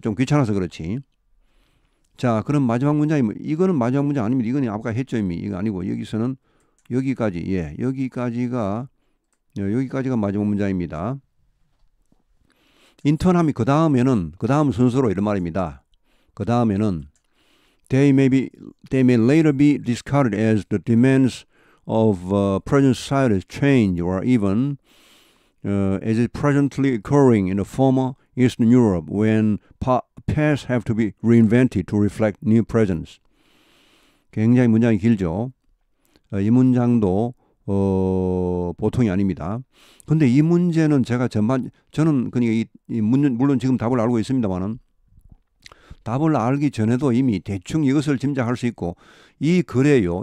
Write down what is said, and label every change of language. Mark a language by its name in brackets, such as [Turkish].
[Korean] 좀 귀찮아서 그렇지. 자, 그럼 마지막 문장이 이거는 마지막 문장 아닙니다. 이거는 아까 했죠 이미. 이거 아니고 여기서는 여기까지, 예, 여기까지가 마지막 문장입니다. 인턴함이 그 다음 순서로 이런 말입니다. 그 다음에는 [English] they may later be discarded as the demands of present society change or even as is presently occurring in the former Eastern Europe when past have to be reinvented to reflect new presents. [Korean] 굉장히 문장이 길죠. 이 문장도 보통이 아닙니다. 근데 이 문제는 제가 저는 그냥 물론 지금 답을 알고 있습니다만은 답을 알기 전에도 이미 대충 이것을 짐작할 수 있고 이 글에요.